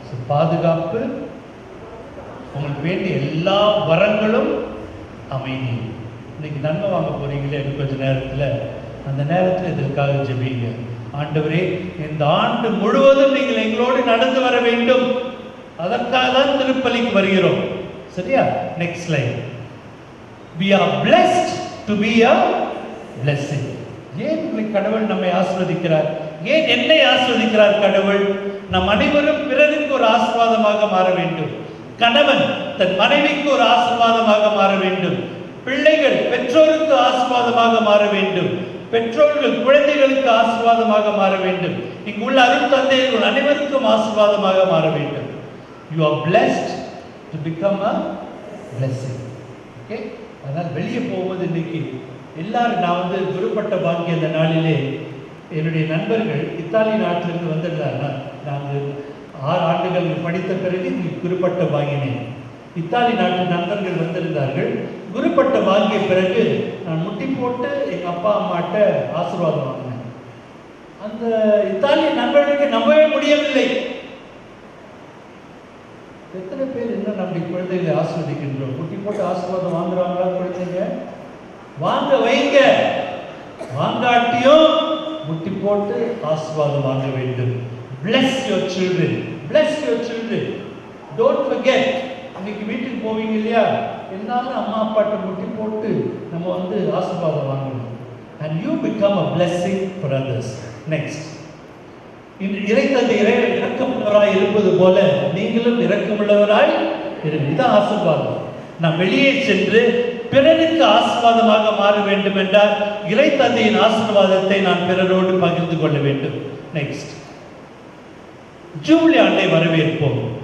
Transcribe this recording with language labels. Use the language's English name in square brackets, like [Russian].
[Tamil] பாதுகாப்பு, உங்களுக்கு வேண்டிய எல்லா வரங்களும், அமைதி. இன்னைக்கு நன்மை வாங்க போறீங்களே கொஞ்ச நேரத்தில், அந்த நேரத்தில் இதற்காக ஜெபிங்க. ஆண்டவரே, இந்த ஆண்டு முழுவதும் நீங்கள் எங்களோடு நடந்து வர வேண்டும், அதற்காக தான் திருப்பலிக்கு வருகிறோம். சரியா? [English] Next line. We are blessed to be a blessing. [Tamil] ஏன் கடவுள் நம்மை ஆசீர்வதிக்கிறார்? ஏன் என்னை ஆசீர்வதிக்கிறார் கடவுள்? நம் அனைவரும் பிறருக்கு ஒரு ஆசீர்வாதமாக மாற வேண்டும். கணவன் தன் மனைவிக்கு ஒரு ஆசீர்வாதமாக மாற வேண்டும். பிள்ளைகள் பெற்றோருக்கு ஆசீர்வாதமாக மாற வேண்டும். பெற்றோர்கள் குழந்தைகளுக்கு ஆசீர்வாதமாக மாற வேண்டும். இங்கு உள்ள அருள் தந்தையர்கள் அனைவருக்கும் ஆசீர்வாதமாக மாற வேண்டும். [English] You are blessed to become a blessing. Okay? [Tamil] அதனால் வெளியே போவது இன்னைக்கு எல்லாரும், நான் குருப்பட்ட பாங்கி அந்த நாளிலே என்னுடைய நண்பர்கள் இத்தாலி நாட்டிலிருந்து வந்துடுறாங்க. நாங்கள் 6 ஆண்டுகள் படித்த பிறகு குருப்பட்ட வாங்கினேன். இத்தாலி நாட்டு நண்பர்கள் வந்திருந்தார்கள். குருப்பட்ட வாங்கிய பிறகு நான் முட்டி போட்டு எங்கள் அப்பா அம்மாட்ட ஆசீர்வாதம் வாங்கினேன். அந்த இத்தாலிய நண்பர்களுக்கு நம்பவே முடியவில்லை. எத்தனை பேர் இன்னும் நம்முடைய குழந்தைகளை ஆசீர்வதிக்கின்றோம்? முட்டி போட்டு ஆசீர்வாதம் வாங்குறாங்களா குழந்தைங்க? வாங்க வைங்க. வாங்காட்டியும் முட்டி போட்டு ஆசீர்வாதம் வாங்க வேண்டும். [English] Bless your children. Bless your children. Don't forget. [Tamil] இன்னைக்கு வீட்டுக்கு போவீங்க இல்லையா, எல்லாரும் அம்மா அப்பாட்ட முட்டி போட்டு நம்ம ஆசீர்வாதம் வாங்கணும். [English] And you become a blessing for others. Next. [Tamil] இறைத்தந்தை இரக்கமுள்ளவராய் இருப்பது போல நீங்களும் இரக்கமுள்ளவராய் இருங்கள். இதான் ஆசீர்வாதம். நாம் வெளியே சென்று பிறருக்கு ஆசீர்வாதமாக மாற வேண்டும் என்றால் இறைத்தந்தையின் ஆசீர்வாதத்தை நான் பிறரோடு பகிர்ந்து கொள்ள வேண்டும். நெக்ஸ்ட், ஜூபிலி ஆண்டை வரவேற்போம்.